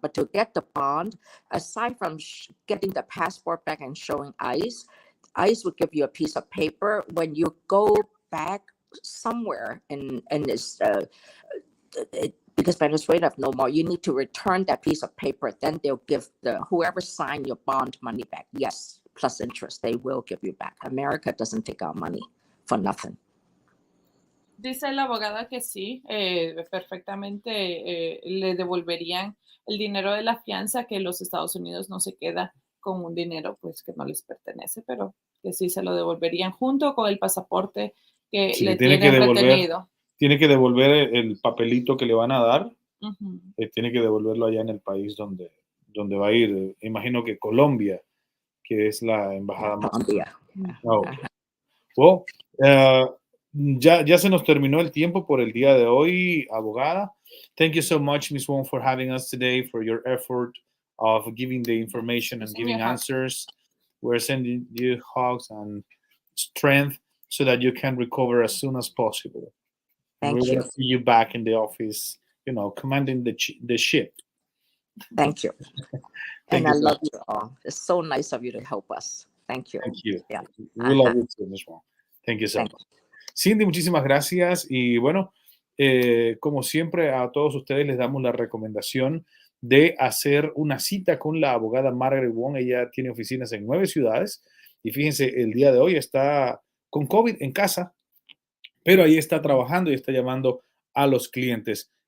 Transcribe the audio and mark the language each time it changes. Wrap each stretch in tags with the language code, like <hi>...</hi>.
<en>But to get the bond, aside from getting the passport back and showing ICE, ICE would give you a piece of paper when you go back somewhere in this, because Venezuela have no more, you need to return that piece of paper. Then they'll give whoever signed your bond money back. Yes, plus interest. They will give you back. America doesn't take our money for nothing.</en> <es>Dice la abogada que sí, perfectamente le devolverían el dinero de la fianza, que los Estados Unidos no se queda con un dinero pues que no les pertenece, pero que sí se lo devolverían junto con el pasaporte que le tienen retenido. Tiene que devolver el papelito que le van a dar, tiene que devolverlo allá en el país donde va a ir. Imagino que Colombia, que es la embajada más. Okay. Well, ya se nos terminó el tiempo por el día de hoy, abogada.</es> <en>Thank you so much, Ms. Wong, for having us today, for your effort of giving the information and giving answers. We're sending you hugs and strength so that you can recover as soon as possible. Thank you. We're going to see you back in the office, commanding the ship. Thank you. And I love you all. It's so nice of you to help us. Thank you. Thank you. Yeah. We love you too, Ms. Wong. Thank you so much.</en> <es>Cindy, muchísimas gracias. Y bueno, como siempre, a todos ustedes les damos la recomendación de hacer una cita con la abogada Margaret Wong. Ella tiene oficinas en 9 ciudades. Y fíjense, el día de hoy está con COVID en casa, pero ahí está trabajando y está llamando a los clientes.</es>